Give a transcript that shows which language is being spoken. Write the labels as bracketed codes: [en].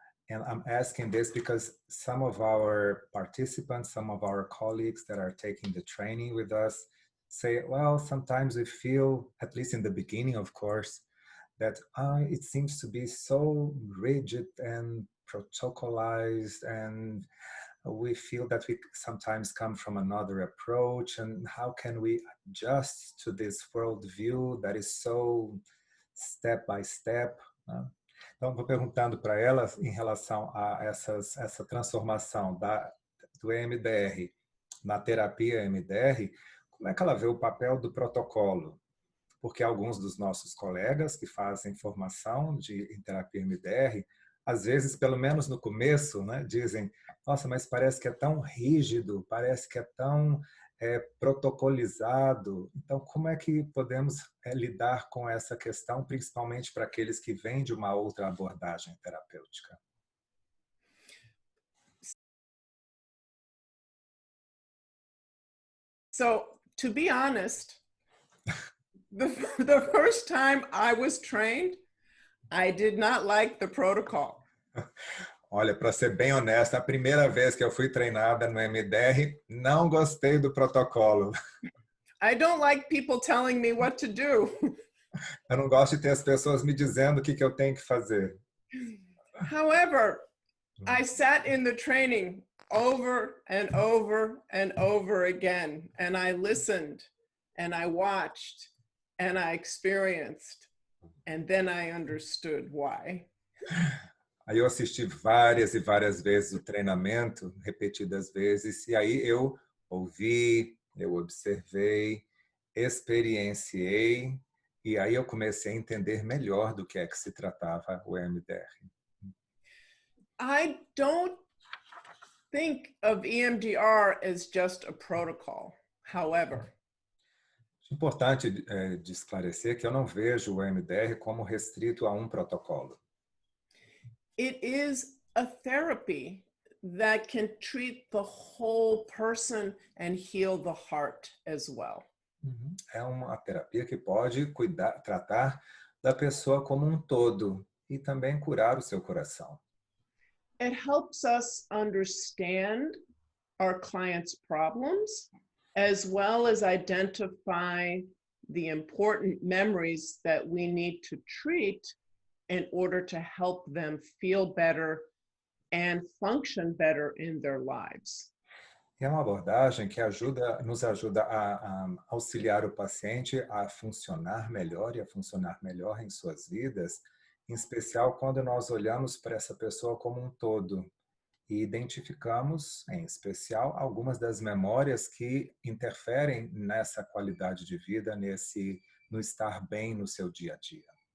[en] And I'm asking this because some of our participants, some of our colleagues that are taking the training with us say, well, sometimes we feel, at least in the beginning, of course, that it seems to be so rigid and protocolized, and we feel that we sometimes come from another approach, and how can we adjust to this worldview that is so step by step? [pt] Então, vou perguntando para elas em relação a essa transformação do EMDR na terapia EMDR, como é que ela vê o papel do protocolo? Porque alguns dos nossos colegas que fazem formação em terapia EMDR, às vezes, pelo menos no começo, né, dizem, nossa, mas parece que é tão rígido, parece que é tão protocolizado. Então, como é que podemos lidar com essa questão, principalmente para aqueles que vêm de uma outra abordagem terapêutica? [en] So, to be honest, the first time I was trained, I did not like the protocol. [pt] Olha, para ser bem honesta, a primeira vez que eu fui treinada no EMDR, não gostei do protocolo. [en] I don't like people telling me what to do. [pt] Eu não gosto de ter as pessoas me dizendo o que eu tenho que fazer. [en] However, I sat in the training over and over and over again, and I listened, and I watched, and I experienced, and then I understood why. [pt] Aí eu assisti várias e várias vezes o treinamento, repetidas vezes, e aí eu ouvi, eu observei, experienciei, e aí eu comecei a entender melhor do que é que se tratava o EMDR. [en] I don't think of EMDR as just a protocol, however. [pt] É importante de esclarecer que eu não vejo o EMDR como restrito a um protocolo. [en] It is a therapy that can treat the whole person and heal the heart as well. [pt] É uma terapia que pode tratar da pessoa como um todo e também curar o seu coração. [en] It helps us understand our clients' problems, as well as identify the important memories that we need to treat in order to help them feel better and function better in their lives. [pt] É uma abordagem que nos ajuda a auxiliar o paciente a funcionar melhor e a funcionar melhor em suas vidas, em especial quando nós olhamos para essa pessoa como um todo e identificamos, em especial, algumas das memórias que interferem nessa qualidade de vida, no estar bem no seu dia a dia.